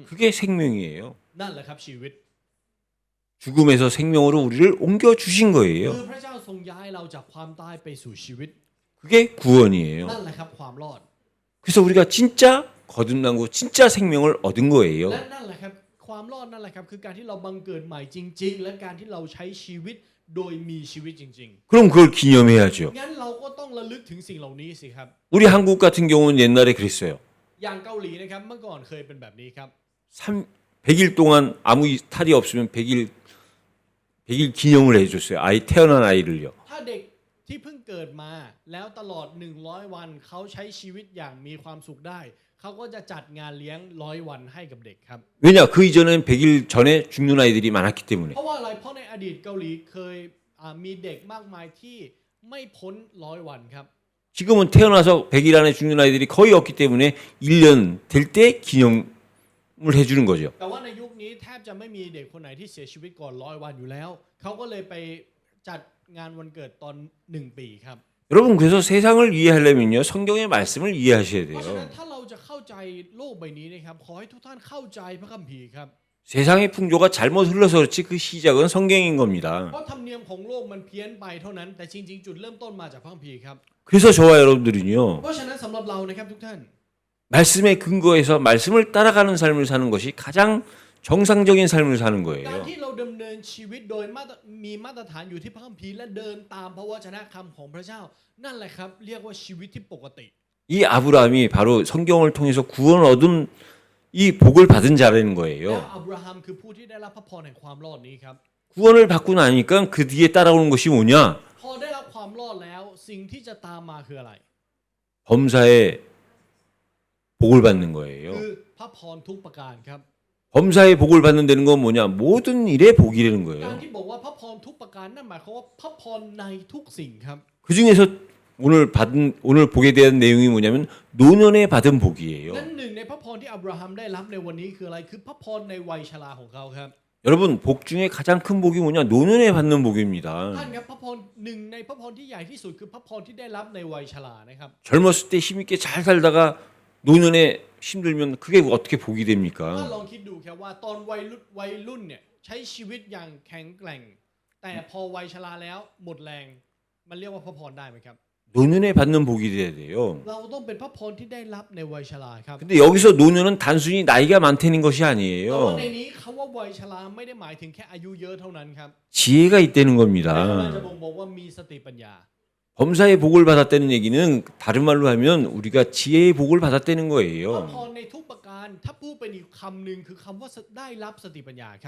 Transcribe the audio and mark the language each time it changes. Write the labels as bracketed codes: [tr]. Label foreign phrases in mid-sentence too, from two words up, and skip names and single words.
[ko] 그게 생명이에요. [th] นั่นแหละครับชีวิต [ko] 죽음에서 생명으로 우리를 옮겨 주신 [th] คือ [ko] 거예요. [th] พระเจ้าทรงย้ายเราจากความตายไปสู่ชีวิต [ko] 그게 구원이에요. [th] นั่นแหละครับความรอด [ko] 그래서 우리가 진짜 거듭나고 진짜 생명을 얻은 거예요. [th] และนั่นแหละครับความรอดนั่นแหละครับคือการที่เราบังเกิดใหม่จริง ๆ และการที่เราใช้ชีวิตโดยมีชีวิตจริง [ko] 그럼 그걸 기념해야죠. [th] ๆงั้นเราก็ต้องระลึกถึงสิ่งเหล่านี้สิครับ [ko] 우리 한국 같은 경우는 옛날에 그랬어요. [th] อย่างเกาหลีนะครับเมื่อก่อนเคยเป็นแบบนี้ครับ [ko] 100일 동안 아무 탈이 없으면 100일 기념을 해줬어요. 아이 태어난 아이를요. [th] ถ้าเด็กที่เพิ่งเกิดมาแล้วตลอด100วันเขาใช้ชีวิตอย่างมีความสุขได้เขาก็จะจัดงานเลี้ยง100วันให้กับเด็กครับ [ko] 왜냐? 그 이전엔 100일 전에 죽는 아이들이 많았기 때문에. [th] เพราะว่าอะไรเพราะในอดีตเกาหลีเคยมีเด็กมากมายที่ไม่พ้น100วันครับ [ko] 지금은 태어나서 100일 안에 죽는 아이들이 거의 없기 때문에 1년 될 때 기념을 해주는 거죠. [th] แต่ว่าในยุคนี้แทบจะไม่มีเด็กคนไหนที่เสียชีวิตก่อน100วันอยู่แล้วเขาก็เลยไปจัดงานวันเกิดตอน1ปีครับ [ko] 여러분 그래서 세상을 이해하려면요 성경의 말씀을 이해하셔야 [th] เพราะฉะนั้น [ko] 돼요. [th] ถ้าเราจะเข้าใจโลกใบนี้นะครับขอให้ทุกท่านเข้าใจพระคัมภีร์ครับ [ko] 세상의 풍조가 잘못 흘러서 그렇지 그 시작은 성경인 [th] เพ [ko] 겁니다. [th] ราะธรรมเนียมของโลกมันเพี้ยนไปเท่านั้น แต่จริงๆจุดเริ่มต้นมาจากพระคัมภีร์ครับ [ko] 그래서 저와 여러분들은요 [th] เพราะฉะนั้นสำหรับเรานะครับทุกท่าน [ko] 말씀에 근거해서 말씀을 따라가는 삶을 사는 것이 가장 정상적인 삶을 사는 [th] การ [ko] 거예요. [th] ที่เราดำเนินชีวิตโดยมีมาตรฐานอยู่ที่พระคัมภีร์และเดินตามพระวจนะคำของพระเจ้า นั่นแหละครับเรียกว่าชีวิตที่ปกติ [ko] 이 아브라함이 바로 성경을 통해서 구원을 얻은 이 복을 받은 자라는 [th] แล้ว [ko] 거예요. [th] อับราฮัมคือผู้ที่ได้รับพระพรแห่งความรอดนี้ครับ [ko] 구원을 받고 나니까 그 뒤에 따라오는 것이 뭐냐? [th] พอได้รับความรอดแล้วสิ่งที่จะตามมาคืออะไร [ko] 범사에 복을 받는 거예요. [th] คือพระพรทุกประการครับ [ko] 범사의 복을 받는다는 건 뭐냐? 모든 일에 복이라는 [th] การ [ko] 거예요. [th] ที่บอกว่าพระพรทุกประการนั่นหมายความว่าพระพรในทุกสิ่งครับ [ko] 그 중에서 오늘 복에 대한 내용이 뭐냐면 노년에 받은 복이에요. [th] นั่นหนึ่งในพระพรที่อับราฮัมได้รับในวันนี้คืออะไรคือพระพรในวัยชราของเขาครับ [ko] 여러분 복 중에 가장 큰 복이 뭐냐? 노년에 받는 [th] ท่าน [ko] 복입니다. [th] ครับพระพรหนึ่งในพระพรที่ใหญ่ที่สุดคือพระพรที่ได้รับในวัยชรานะครับ [ko] 젊었을 때 힘있게 잘 살다가 노년에 힘들면 그게 어떻게 복이 [th] ถ้า [ko] 됩니까? [th] ลองคิดดูครับว่าตอนวัยรุ่นเนี่ยใช้ชีวิตอย่างแข็งแกร่ง แต่พอวัยชราแล้วหมดแรงมันเรียกว่าพระพรได้ไหมครับ [ko] 노년에 받는 복이 돼야 돼요. [th] เราต้องเป็นพระพรที่ได้รับในวัยชราครับ [ko] 근데 여기서 노년은 단순히 나이가 많다는 것이 [th] แต่ว่า [ko] 아니에요. [th] ในนี้เขาว่าวัยชราไม่ได้หมายถึงแค่อายุเยอะเท่านั้นครับ [ko] 지혜가 있다는 [th] แต่มันจะ [ko] 겁니다. [th] บ่งบอกว่ามีสติปัญญา [ko] 범사의 복을 받았다는 얘기는 다른 말로 하면 우리가 지혜의 복을 받았다는 [th] พระ [ko] 거예요. [th] พรในทุกประการถ้าพูดเป็นอีกคำหนึ่งคือคำว่าได้รับสติปัญญาครับ